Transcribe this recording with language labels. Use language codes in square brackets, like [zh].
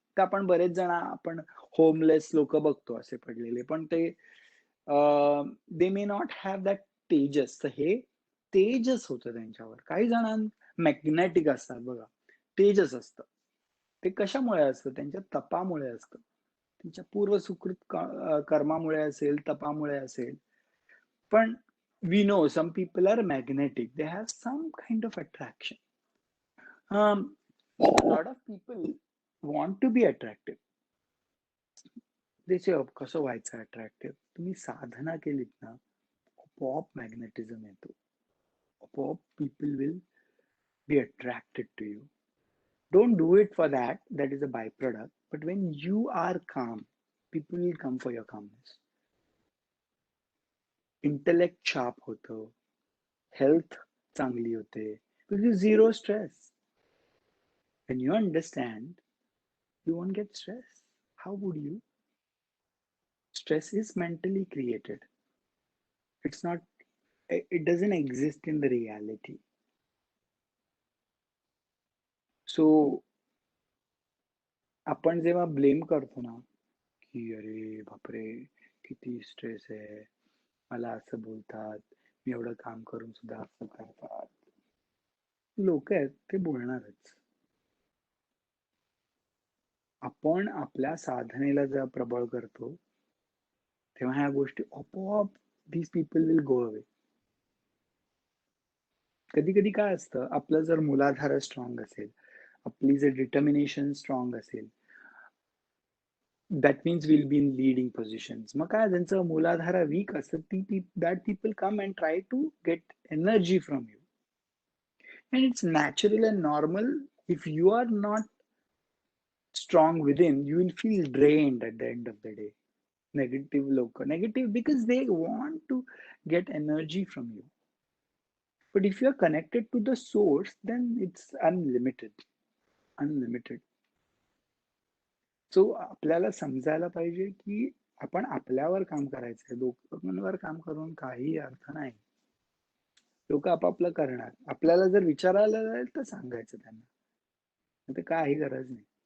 [mr] तर आपण बरेच जण आपण होमलेस लोक बघतो असे पडलेले, पण ते [en] They may not have that तेजस. [mr] तर हे तेजस होतं त्यांच्यावर. काही जणांना मॅग्नेटिक असतात बघा, तेजस असतं. ते कशामुळे असतं? त्यांच्या तपामुळे असतं. त्यांच्या पूर्व सुकृत कर्मामुळे असेल, तपामुळे असेल. पण [en] we know some people are magnetic. They have some kind of attraction. A lot of people want to be attractive. They say, [mr] कसं व्हायचं अट्रॅक्टिव्ह? तुम्ही साधना केलीत ना, आपोआप मॅग्नेटिझम येतो. [en] आपोआप people will be attracted to you. Don't do it for that. That is a byproduct. But when you are calm, people will come for your calmness. Intellect sharp होतं, health चांगली होते, because zero stress. When you understand, you won't get stress. How would you? Stress is mentally created. It's not, it doesn't exist in the reality. [mr] So आपण जेव्हा blame करतो ना, की अरे बापरे, किती स्ट्रेस आहे, मला असं बोलतात, मी एवढं काम करून सुद्धा असं करतात. लोक आहेत, ते बोलणारच. आपण आपल्या साधनेला जेव्हा प्रबळ करतो, तेव्हा ह्या गोष्टी आपोआप [en] these people will go away. [mr] कधी कधी काय असतं, आपलं जर मूलाधार स्ट्रॉंग असेल, आपली जर डिटर्मिनेशन स्ट्रॉंग असेल, [en] That means will be in leading positions. [mr] मग काय, ज्यांचं मूलाधार वीक असतं, [en] That people come and try to get energy from you. And it's natural and normal. If you are not strong within, you will feel drained at the end of the day. Negative local, negative because they want to get energy from you. But if you are connected to the source, then it's unlimited. [mr] So आपल्याला समजायला पाहिजे की आपण आपल्यावर काम करायचंय. लोकांवर काम करून काही अर्थ नाही. लोक आपापलं करणार. आपल्याला जर विचारायला जाईल तर सांगायचं त्यांना. नाहीतर काही गरज नाही.